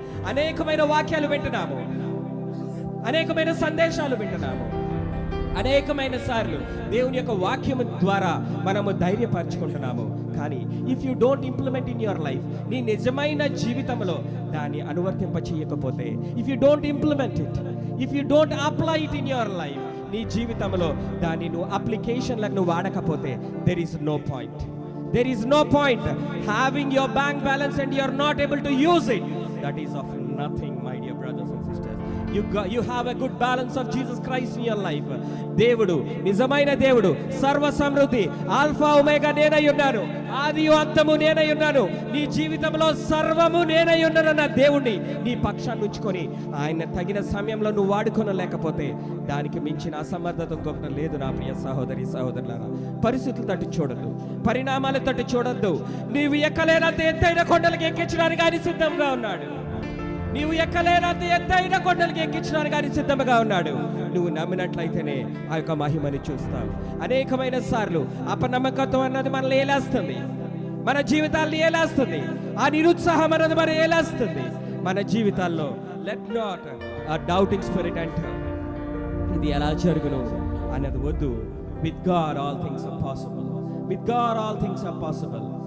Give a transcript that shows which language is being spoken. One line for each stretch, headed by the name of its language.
Telugu: అనేకమైన వాక్యాలు వింటున్నాము, అనేకమైన సందేశాలు వింటున్నాము, అనేకమైన సార్లు దేవుని యొక్క వాక్యము ద్వారా మనము ధైర్యపరచుకుంటున్నాము.
English: కానీ if you don't implement in your life,
Telugu: నీ నిజమైన జీవితంలో దాన్ని అనువర్తింప చేయకపోతే,
English: if you don't implement it, if you don't apply it in your life,
Telugu: నీ జీవితంలో దాన్ని నువ్వు అప్లికేషన్లకు నువ్వు వాడకపోతే,
English: There is no point. There is no point having your bank balance and you are not able to use it. That is of nothing, my dear brothers and sisters. You have a good balance of Jesus Christ in your life.
Telugu: దేవుడు, నిజమైన దేవుడు, సర్వ సమృద్ధి, alpha omega నేనై ఉన్నాను, ఆదియు అంతము నేనై ఉన్నాను, నీ జీవితంలో సర్వము నేనై ఉన్నాను అన్న దేవుణ్ణి నీ పక్షాన్ని ఉంచుకొని ఆయన తగిన సమయంలో నువ్వు వాడుకోలేకపోతే దానికి మించిన అసమర్థత ఇంకొకటి లేదు. నా ప్రియ సహోదరి సహోదరులారా, పరిస్థితులు తట్టు చూడద్దు, పరిణామాలు తట్టు చూడద్దు. నీవు ఎక్కలేనంత ఎత్తైన కొండలకి ఎక్కించడానికి ఆయన సిద్ధంగా ఉన్నాడు. నీవు ఎక్కలేనంత ఎత్తైన కొండలకి ఎక్కించడానికి ఆయన సిద్ధంగా ఉన్నాడు. నువ్వు నమ్మినట్లయితేనే ఆ యొక్క మహిమని చూస్తావు. అనేకమైన సార్లు అపనమ్మకత్వం అన్నది మనల్ని ఏలేస్తుంది, మన జీవితాల్ని ఏలేస్తుంది. ఆ నిరుత్సాహం అన్నది మనం ఏలేస్తుంది మన జీవితాల్లో.
English: Let not a doubting spirit enter.
Telugu: ఇది ఎలా జరుగును అన్నది వద్దు.
English: With God all things are possible. With God all things are possible.